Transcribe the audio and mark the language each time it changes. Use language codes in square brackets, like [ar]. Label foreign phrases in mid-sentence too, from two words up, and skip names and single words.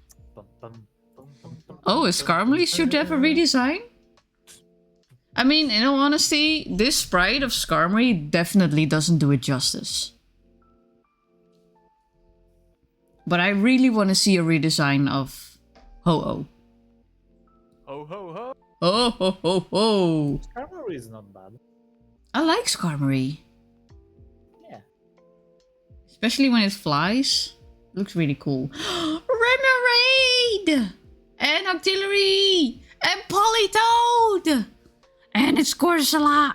[en] Oh, is Skarmory should have a redesign? I mean, in all honesty, this sprite of Skarmory definitely doesn't do it justice. But I really want to see a redesign of Ho-Oh. Ho ho ho! Oh ho ho ho! Skarmory is not bad. I like Skarmory. Yeah. Especially when it flies. Looks really cool. Remoraid! And Octillery! And Politoed! And it's Corsola!